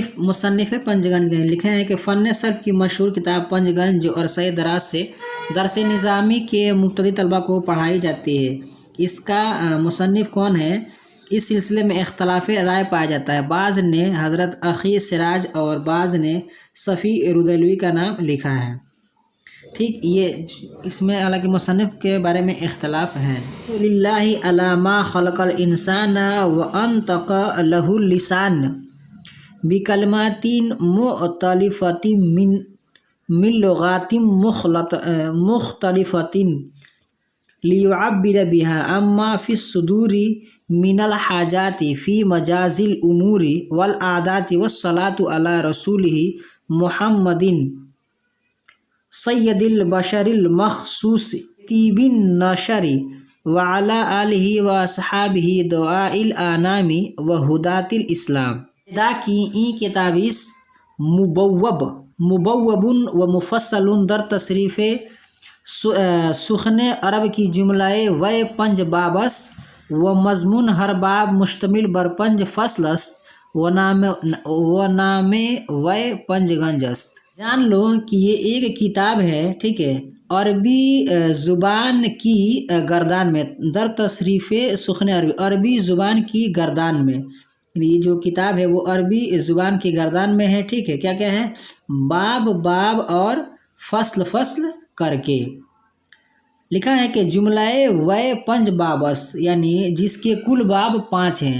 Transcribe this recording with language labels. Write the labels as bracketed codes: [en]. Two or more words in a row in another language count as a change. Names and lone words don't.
[ur] مصنف پنج گنج نے لکھے ہیں کہ فن صرف کی مشہور کتاب پنج گنج جو عرصہ دراز سے درس نظامی کے مبتدی طلبہ کو پڑھائی جاتی ہے. اس کا مصنف کون ہے، اس سلسلے میں اختلاف رائے پایا جاتا ہے. بعض نے حضرت اخی سراج اور بعض نے صفی ردولوی کا نام لکھا ہے. ٹھیک، یہ اس میں حالانکہ مصنف کے بارے میں اختلاف ہے. [ar] لله على ما خلق الإنسان وأنطق له اللسان بكلمات مختلفة من لغات مختلفة ليعبر بها عما في الصدور من الحاجات في مجاز الأمور والعادات والصلاة على رسوله محمد سيد البشر المخصوص طيب النشر وعلى آله وأصحابه دعاة الأنام وهداة الإسلام. [fa] دا که این کتابیست مبوب و مفصل در تصریف سخن عرب که جملهٔ وی پنج باب است و مضمون هر باب مشتمل بر پنج فصل است و نام وی پنج گنج است. [ur] جان لو کہ یہ ایک کتاب ہے. ٹھیک ہے، عربی زبان کی گردان میں [fa] در تصریف سخن عربی, [ur] عربی زبان کی گردان میں. یہ جو کتاب ہے وہ عربی زبان کی گردان میں ہے. ٹھیک ہے، کیا کیا ہے، باب باب اور فصل فصل کرکے لکھا ہے کہ [fa] جملهٔ وی پنج باب است, [ur] یعنی جس کے کل باب 5 ہیں.